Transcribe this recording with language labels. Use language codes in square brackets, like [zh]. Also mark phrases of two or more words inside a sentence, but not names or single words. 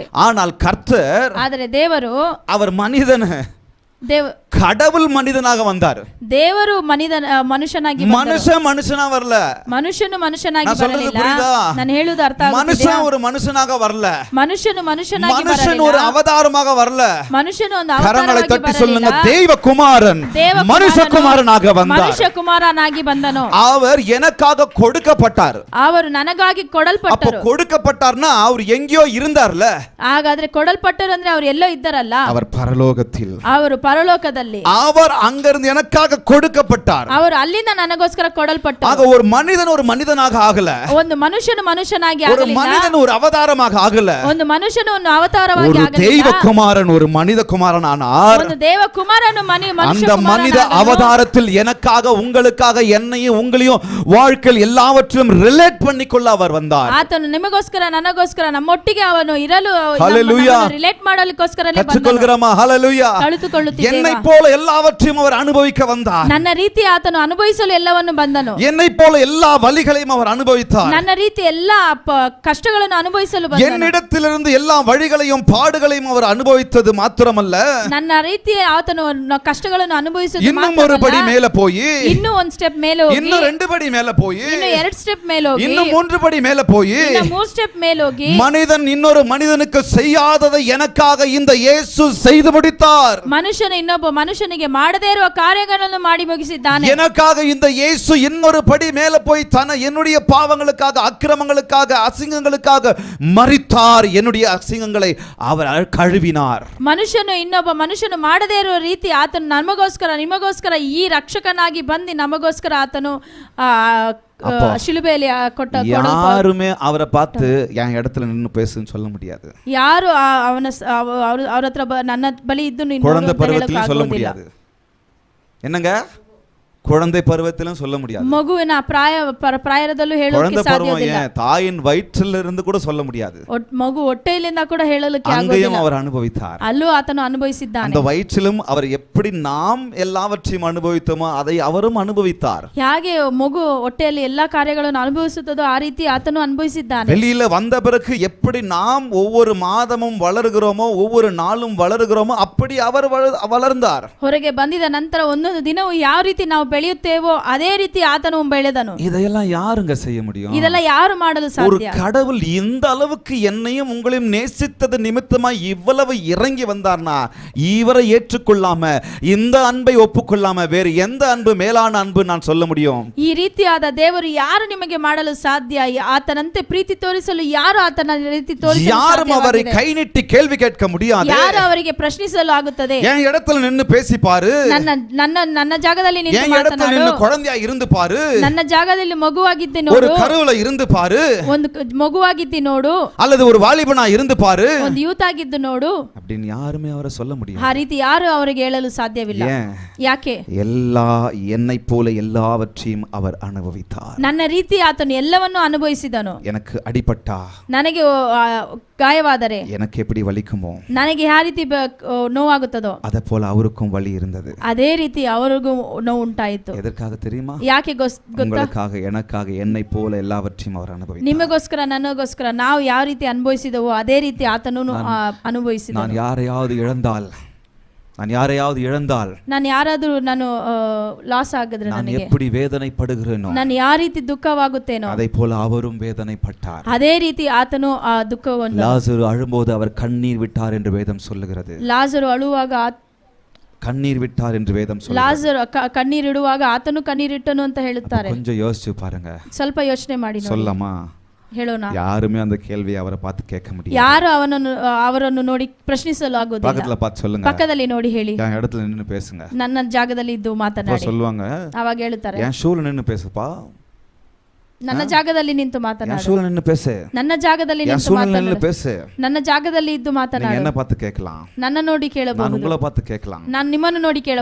[ta] ஆனால் கர்த்தர், [kn] ಆದರೆ ದೇವರು, [ta] அவர் மனிதன், கடவுள் மனிதனாக வந்தார். [kn] ದೇವರು ಮನುಷ್ಯನಾಗಿ, [ta] மனுஷனா வரல. [kn] ಮನುಷ್ಯನು ಮನುಷ್ಯನಾಗಿ ಬರಲಿಲ್ಲ. ನಾನು ಹೇಳುವುದು ಅರ್ಥ ಆಗುತ್ತಿದೆಯಾ? [ta] மனுஷன் ஒரு மனுஷனாக வரல. [kn] ಮನುಷ್ಯನು ಮನುಷ್ಯನಾಗಿ [ta] மனுஷன் ஒரு அவதாரமாக வரல. [kn] ಮನುಷ್ಯನು ಒಂದು [ta] கரங்களை [kn] ಅವತಾರವಾಗಿ [ta] தட்டி [kn] ಬರಲಿಲ್ಲ. [ta] சொல்லுங்க, தேவகுமாரன் மனுஷகுமாரனாக வந்தார். [kn] ಮನುಷ್ಯಕುಮಾರನಾಗಿ ಬಂದನು. [ta] அவர் எனக்காக கொடுக்கப்பட்டார். [kn] ಅವರು ನನಗಾಗಿ ಕೊಡಲ್ಪಟ್ಟರು. [ta] அப்ப கொடுக்கப்பட்டார்னா அவர் எங்கேயோ இருந்தார்ல. [kn] ಹಾಗಾದ್ರೆ ಕೊಡಲ್ಪಟ್ಟರು ಅಂದ್ರೆ ಅವರು ಎಲ್ಲೋ ಇದ್ದಾರಲ್ಲ. [ta] அவர் பரலோகத்தில், [kn] ಅವರು ಪರಲೋಕದಲ್ಲಿ, [ta] அவர் அங்கிருந்து எனக்காக கொடுக்கப்பட்டார். [kn] ಅವರು ಅಲ್ಲಿಂದ ನನಗೋಸ್ಕರ ಕೊಡಲ್ಪಟ್ಟರು. [ta] ஆக ஒரு மனிதன் ஒரு மனிதனாக ஆகல. [kn] ಒಂದು ಮನುಷ್ಯನು ಮನುಷ್ಯನಾಗಿ [ta] ஒரு [kn] ಆಗಲಿಲ್ಲ. [ta] மனிதன் ஒரு அவதாரமாக ஆகல. [kn] ಒಂದು ಮನುಷ್ಯನು ಒಂದು ಅವತಾರವಾಗಿ [ta] ஒரு [kn] ಆಗಲಿಲ್ಲ. [ta] தெய்வகுமாரன் ஒரு மனித குமாரன் ஆனார். [kn] ಒಂದು ದೇವಕುಮಾರನು [ta] அந்த மனித அவதாரத்தில் எனக்காக உங்களுக்காக என்னையும் உங்களையும் வாழ்க்கையில் எல்லாவற்றிலும் ரிலேட் பண்ணிக்கொள்ள அவர் வந்தார். [kn] ಆತನು ನಿಮಗೋಸ್ಕರ ನನಗೋಸ್ಕರ ನಮ್ಮೊಟ್ಟಿಗೆ ಅವನು ಇರಲು ರಿಲೇಟ್ ಮಾಡಲಿಕ್ಕೋಸ್ಕರ ಕಲಿತುಕೊಳ್ಳುகிறோமா? [ta] ஹalleluya. என்னை போல எல்லாவற்றையும் அவர் அனுபவிக்க வந்தார். [kn] ನನ್ನ ರೀತಿ ಆತನು ಅನುಭವಿಸಲು ಎಲ್ಲವನ್ನು ಬಂದನು. [ta] என்னை போல எல்லா வலிகளையும் அவர் அனுபவித்தார். [kn] ನನ್ನ ರೀತಿ ಎಲ್ಲಾ ಕಷ್ಟಗಳನ್ನು ಅನುಭವಿಸಲು ಬಂದನು. [ta] என்னிடத்திலிருந்து எல்லா வழிகளையும் பாடுகளையும் அவர் அனுபவித்தது மாத்திரமல்ல, [kn] ನನ್ನ ರೀತಿ ಆತನು ಕಷ್ಟಗಳನ್ನು ಅನುಭವಿಸಿದ [ta] இன்னும் ஒரு படி மேல போய், [kn] ಇನ್ನೂ ಒಂದು ಸ್ಟೆಪ್ ಮೇಲೆ ಹೋಗಿ, [ta] இன்னும் 2 படி மேல போய், [kn] ಇನ್ನೂ 2 ಸ್ಟೆಪ್ ಮೇಲೆ ಹೋಗಿ, [ta] இன்னும் 3 படி மேல போய், [kn] ಇನ್ನೂ 3 ಸ್ಟೆಪ್ ಮೇಲೆ ಹೋಗಿ, [ta] மனிதன் இன்னொரு மனிதனுக்கு செய்யாததை எனக்காக இந்த இயேசு செய்து முடித்தார். [kn] ಮನುಷ್ಯನು ಇನ್ನೊಬ್ಬ ಮನುಷ್ಯನಿಗೆ ಮಾಡದೇ ಇರುವ ಕಾರ್ಯಗಳನ್ನು ಮಾಡಿ ಮುಗಿಸಿದ್ದಾನೆ. [ta] எனக்காக இந்த இயேசு இன்னொரு படி மேல போய் என்னுடைய பாவங்களுக்காக, அக்கிரமங்களுக்காக, அசிங்கங்களுக்காக மரித்தார். என்னுடைய அசிங்கங்களை அவர் கழுவினார். [kn] ಮನುಷ್ಯನು ಇನ್ನೊಬ್ಬ ಮನುಷ್ಯನು ಮಾಡದೇ ಇರುವ ರೀತಿ ಆತನು ನಮಗೋಸ್ಕರ ನಿಮಗೋಸ್ಕರ ಈ ರಕ್ಷಕನಾಗಿ ಬಂದು ನಮಗೋಸ್ಕರ ಆತನು ಶಿಲುಬೆಯಲ್ಲಿ ಕೊಟ್ಟ [ta] யாருமே அவரை பார்த்து என் இடத்துல நின்னு பேசுன்னு சொல்ல முடியாது. [kn] ಯಾರು ಅವ್ರ ಹತ್ರ ನನ್ನ ಬಳಿ ಇದ್ದು ನೀನು [ta] குழந்தை பருவத்திலும் சொல்ல முடியாது. என்னங்க, குழந்தை பருவத்திலும் சொல்ல முடியாது. [kn] ಮಗುವಿನ ಪ್ರಾಯದಲ್ಲೂ ಹೇಳೋಕೆ [ta] குழந்தை பருவம் [kn] ಸಾಧ್ಯವಿಲ್ಲ. [ta] ஏன் தாயின் வயிற்றில் இருந்து கூட சொல்ல முடியாது. [kn] ಮಗು ಹೊಟ್ಟೆಯಿಂದ ಕೂಡ ಹೇಳಲಿಕ್ಕೆ [ta] அங்கேயும் [kn] ಆಗೋದಿಲ್ಲ. [ta] அவர் அனுபவித்தார். [kn] ಅಲ್ಲೂ ಆತನು ಅನುಭವಿಸಿದ್ದಾನೆ. [ta] அந்த வயிற்றிலும் அவர் எப்படி நாம் எல்லாவற்றையும் அனுபவித்தோமோ அதை அவரும் அனுபவித்தார். [kn] ಹೇಗೆ ಮಗು ಹೊಟ್ಟೆಯಲ್ಲಿ ಎಲ್ಲಾ ಕಾರ್ಯಗಳನ್ನು ಅನುಭವಿಸುತ್ತದೋ ಆ ರೀತಿ ಆತನು ಅನುಭವಿಸಿದ್ದಾನೆ. [ta] வெளியில வந்த பிறகு எப்படி நாம் ஒவ்வொரு மாதமும் வளருகிறோமோ ஒவ்வொரு நாளும் வளருகிறோமோ அப்படி அவர் வளர்ந்தார். [kn] ಹೊರಗೆ ಬಂದಿದ ನಂತರ ಒಂದೊಂದು ದಿನವೂ ಯಾವ ರೀತಿ ನಾವು ಬೆಳೆಯುತ್ತೇವೋ ಅದೇ ರೀತಿ ಆತನು ಬೆಳೆದನು. [ta] இதையெல்லாம் யாருங்க செய்ய முடியும்? [kn] ಇದೆಲ್ಲ ಯಾರು ಮಾಡಲು [ta] ஒரு [kn] ಸಾಧ್ಯ? [ta] கடவுள் இந்த அளவுக்கு என்னையும் உங்களையும் நேசித்தது நிமித்தமா இவ்வளவு இறங்கி வந்தார்னா இவரை ஏற்றுக்கொள்ளாம இந்த அன்பை ஒப்புக்கொள்ளாம வேறு எந்த அன்பு மேலான அன்பு நான் சொல்ல முடியும்? [kn] ಈ ರೀತಿಯಾದ ದೇವರು ಯಾರು ನಿಮಗೆ ಮಾಡಲು ಸಾಧ್ಯ? ಆತನಂತೆ ಪ್ರೀತಿ ತೋರಿಸಲು ಯಾರು ಆತನ ರೀತಿ ತೋರಿಸಲು [ta] யாரும் அவரை [kn] ಸಾಧ್ಯವಾಗಿದೆ? [ta] கை நீட்டி கேள்வி கேட்க முடியாது. [kn] ಯಾರು ಅವರಿಗೆ ಪ್ರಶ್ನಿಸಲು ಆಗುತ್ತದೆ? [ta] என் இடத்துல நின்னு பேசி பாரு, [kn] ನನ್ನ ನನ್ನ ನನ್ನ ಜಾಗದಲ್ಲಿ ನಿಂತು [ta] என் இடத்துல [kn] ಮಾತನಾಡು, [ta] நின்னு குழந்தையா இருந்து பாரு, [kn] ನನ್ನ ಜಾಗದಲ್ಲಿ ಮಗುವಾಗಿದ್ದೆ [ta] ஒரு [kn] ನೋಡು, [ta] கருவுல இருந்து பாரு, [kn] ಒಂದು ಮಗುವಾಗಿದ್ದಿ ನೋಡು, [ta] அல்லது ஒரு வாலிபனா இருந்து பாரு [kn] ಒಂದು ಯೂತ್ ಆಗಿದ್ದು ನೋಡು. [ta] அப்படின்னு யாருமே அவரை சொல்ல முடியாது. [kn] ಆ ರೀತಿ ಯಾರು ಅವರಿಗೆ ಹೇಳಲು ಸಾಧ್ಯವಿಲ್ಲ. [ta] ஏன்? [kn] ಯಾಕೆ? [ta] என்னை போல எல்லாவற்றையும் அவர் அனுபவித்தார். [kn] ನನ್ನ ರೀತಿ ಆತನು ಎಲ್ಲವನ್ನೂ ಅನುಭವಿಸಿದನು. [ta] எனக்கு ಅಡಿಪಟ್ಟா, [kn] ನನಗೆ ಗಾಯವಾದರೆ [ta] எனக்கு எப்படி வலிக்குமோ [kn] ನನಗೆ ಯಾವ ರೀತಿ ನೋವಾಗುತ್ತದೋ [ta] அதே போல அவருக்கும் வலி இருந்தது. [kn] ಅದೇ ರೀತಿ ಅವರಿಗೂ ನೋವು ಉಂಟಾಯಿತು. [ta] எதற்காக தெரியுமா? [kn] ಯಾಕೆ ಗೊತ್ತಾ? [ta] உங்களுக்காக எனக்காக என்னை போல எல்லாவற்றையும் அவர் அனுபவித்தார். [kn] ನಿಮಗೋಸ್ಕರ ನನಗೋಸ್ಕರ ನಾವು ಯಾವ ರೀತಿ ಅನುಭವಿಸಿದವೋ ಅದೇ ರೀತಿ ಆತನು ಅನುಭವಿಸಿದ. [ta] நான் யாரையாவது இழந்தால் [kn] ನಾನು ಯಾರಾದ್ರೂ ಲಾಸ್ ಆಗಿದ್ರೆ [ta] நான் [kn] ನನಗೆ [ta] எப்படி வேதனைப்படுகிறேனோ [kn] ನಾನು ಯಾವ ರೀತಿ ದುಃಖವಾಗುತ್ತೇನೋ [ta] அதை போல அவரும் வேதனைப்பட்டார். [kn] ಅದೇ ರೀತಿ ಆತನು ಆ ದುಃಖವನ್ನು. [ta] லாசரு அழும்போது அவர் கண்ணீர் விட்டார் என்று வேதம் சொல்லுகிறது. [kn] ಲಾಜರು ಅಳುವಾಗ [ta] கண்ணீர் விட்டார் என்று வேதம் சொல்லுகிறது. [kn] ಲಾಜರು ಕಣ್ಣೀರಿಡುವಾಗ ಆತನು ಕಣ್ಣೀರಿಟ್ಟನು ಅಂತ ಹೇಳುತ್ತಾರೆ. [ta] கொஞ்சம் யோசிச்சு பாருங்க. [kn] ಸ್ವಲ್ಪ ಯೋಚನೆ ಮಾಡಿ ನೋಡಿ. [ta] சொல்லமா? [kn] ಹೇಳೋಣ. [ta] யாருமே அந்த கேள்வியை அவரை பார்த்து கேட்க முடியாது. [kn] ಯಾರು ಅವರನ್ನು ನೋಡಿ ಪ್ರಶ್ನಿಸಲು ಆಗೋದಿಲ್ಲ. [ta] பக்கத்துல பார்த்து சொல்லுங்க, [kn] ಪಕ್ಕದಲ್ಲಿ ನೋಡಿ ಹೇಳಿ, [ta] என் இடத்துல நின்னு பேசுங்க. [kn] ನನ್ನ ಜಾಗದಲ್ಲಿ ಇದ್ದು ಮಾತನಾಡಿ. [ta] சொல்லுவாங்க, [kn] ಅವಾಗ ಹೇಳ್ತಾರೆ, [ta] என் ஷூல நின்னு பேசுப்பா, [kn] ನನ್ನ ಜಾಗದಲ್ಲಿ ನಿಂತು ಮಾತನಾಡು, [ta] என் ஷூல நின்னு பேசு, [kn] ನನ್ನ ಜಾಗದಲ್ಲಿ [ta] என் [kn] ನಿಂತು [ta] ஷூல நின்னு [kn] ಮಾತನಾಡು, [ta] பேசு. [kn] ನನ್ನ ಜಾಗದಲ್ಲಿ ಇದ್ದು [ta] நீங்க [kn] ಮಾತನಾಡು. [ta] என்ன பார்த்து கேட்கலாம், [kn] ನನ್ನ ನೋಡಿ [ta] நான் [kn] ಕೇಳಬಹುದು, [ta] உங்களை பார்த்து கேட்கலாம், [kn] ನಾನು ನಿಮ್ಮನ್ನು ನೋಡಿ [ta] நீங்க